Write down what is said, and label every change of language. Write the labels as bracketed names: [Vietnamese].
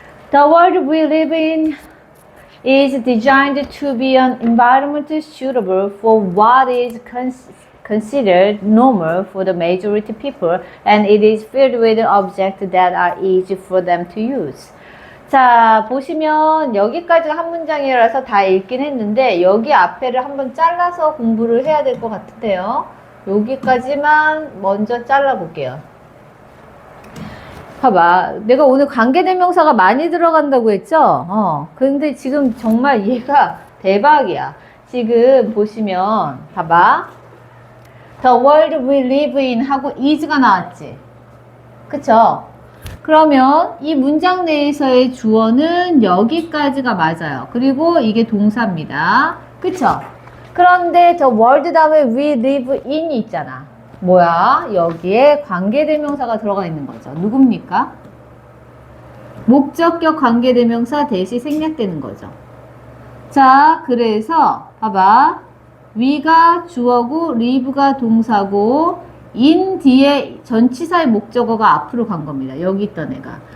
[English] The world we live in is designed to be an environment suitable for what is considered normal for the majority people, and it is filled with objects that are easy for them to use. [Korean] 자, 보시면 여기까지가 한 문장이라서 다 읽긴 했는데 여기 앞에를 한번 잘라서 공부를 해야 될 것 같은데요. 여기까지만 먼저 잘라볼게요. 봐봐. 내가 오늘 관계대명사가 많이 들어간다고 했죠? 근데 지금 정말 얘가 대박이야. 지금 보시면 봐봐. [English] The world we live in 하고 is가 [Korean] 나왔지. 그쵸? 그러면 이 문장 내에서의 주어는 여기까지가 맞아요. 그리고 이게 동사입니다. 그쵸? 그런데 the world 다음에 [English] we live in [Korean] 이 있잖아. 뭐야? 여기에 관계대명사가 들어가 있는 거죠. 누굽니까? 목적격 관계대명사 대시 생략되는 거죠. 자, 그래서 봐봐. we가 주어고 live가 동사고 in 뒤에 전치사의 목적어가 앞으로 간 겁니다. 여기 있던 애가.